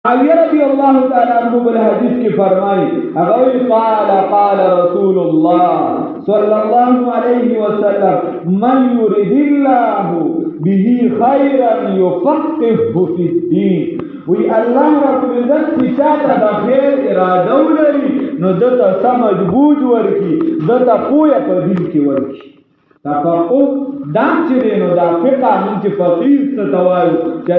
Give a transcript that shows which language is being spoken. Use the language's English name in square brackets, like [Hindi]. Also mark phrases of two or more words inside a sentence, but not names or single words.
[Urdu] معاویہ رضی اللہ تعالیٰ عنہ بالحدیث کی فرمائی اگر [Arabic] قال رسول اللہ صلی اللہ علیہ وسلم من یرید اللہ به خیرا یفقهه فی الدین [Pashto] وی اللہ رب العزت چې چاته د خیر اراده ولري نو دته [Urdu] سمجھ بوج [Pashto] ورکی دته پوهه په دین کې ورکی تفقه دا چې دی نو دا فقه موږ چې فقیه څه ته وایو چې